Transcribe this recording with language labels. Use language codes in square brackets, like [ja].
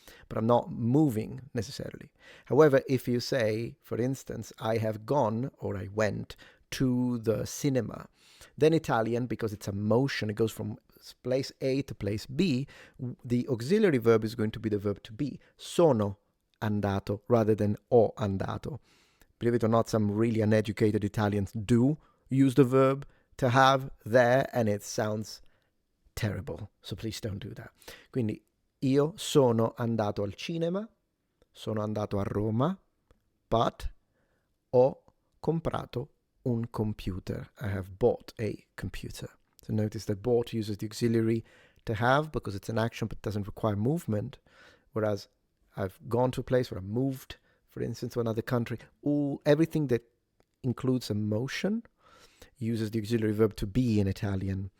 [en] But I'm not moving necessarily. However, if you say, for instance, I have gone or I went to the cinema, then Italian, because it's a motion, it goes from place A to place B, the auxiliary verb is going to be the verb to be. [it] Sono andato [en] rather than [it] ho andato. [en] Believe it or not, some really uneducated Italians do use the verb to have there, and it sounds terrible. So please don't do that. [it] Quindi, io sono andato al cinema, sono andato a Roma, [en] but [it] ho comprato un computer. [en] I have bought a computer. So notice that bought uses the auxiliary to have because it's an action but doesn't require movement, whereas I've gone to a place where I moved, for instance, to another country. Everything that includes a motion uses the auxiliary verb to be in Italian.